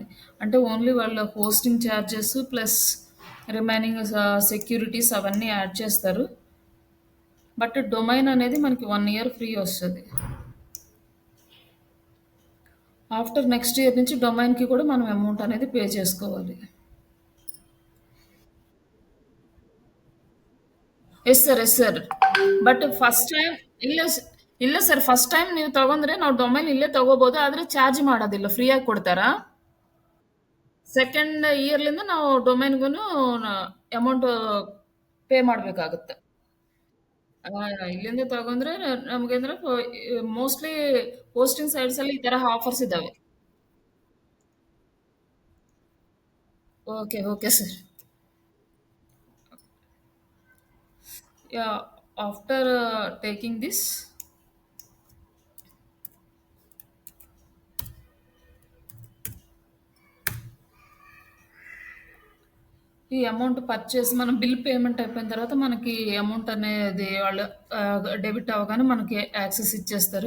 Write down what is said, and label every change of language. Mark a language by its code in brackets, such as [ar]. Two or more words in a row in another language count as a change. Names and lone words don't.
[te] అంటే ఓన్లీ వాళ్ళ [en] hosting charges plus remaining securities [te] అవన్నీ యాడ్ చేస్తారు. బట్ డొమైన్ అనేది మనకి 1 [en] year free [te] వస్తది. [en] after next year [te] నుంచి డొమైన్‌కి కూడా మనం అమౌంట్ అనేది పే చేసుకోవాలి. [en] yes sir, yes sir. but first time [kn] ಇಲ್ಲ ಸ್ ಇಲ್ಲ ಸರ್. [en] first time [kn] ನೀವು ತಗೊಂಡ್ರೆ ನಾವು ಡೊಮೇನ್ ಇಲ್ಲೇ ತಗೋಬಹುದು. ಆದ್ರೆ ಚಾರ್ಜ್ ಮಾಡೋದಿಲ್ಲ. ಫ್ರೀಯಾಗಿ ಕೊಡ್ತಾರಾ? ಸೆಕೆಂಡ್ ಇಯರ್‌ಲಿಂದ ನಾವು ಡೊಮೇನ್‌ಗೂನು [en] amount pay [kn] ಮಾಡ್ಬೇಕಾಗುತ್ತೆ. ಇಲ್ಲಿಂದ ತಗೊಂಡ್ರೆ ನಮ್ಗಂದ್ರೆ [en] mostly hosting sites [kn] ಅಲ್ಲಿ ಈ ತರ ಆಫರ್ಸ್ ಇದಾವೆ. [en] okay, okay sir. ಯಾಹ್! after taking this [te] ఈ అమౌంట్ పర్చేస్ మనం [en] bill payment [te] అయిపోయిన తర్వాత మనకి అమౌంట్ అనేది వాళ్ళు డెబిట్ అవ్వగానే మనకి యాక్సెస్ ఇచ్చేస్తారు.